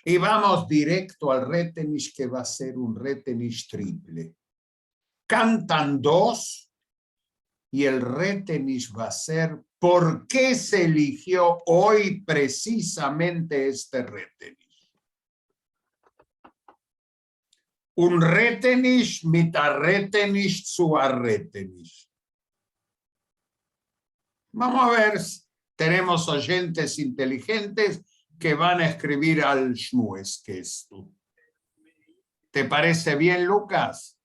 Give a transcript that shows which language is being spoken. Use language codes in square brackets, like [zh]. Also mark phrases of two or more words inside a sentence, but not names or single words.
[es] Y vamos directo al Retenish, que va a ser un Retenish triple. Cantan dos y el Retenish va a ser ¿por qué se eligió hoy precisamente este Retenish? [yi] און א רעטעניש מיט א רעטעניש צו א רעטעניש. [es] Vamos a ver, tenemos oyentes inteligentes que van a escribir al Shmues, que es tú. ¿Te parece bien, Lucas?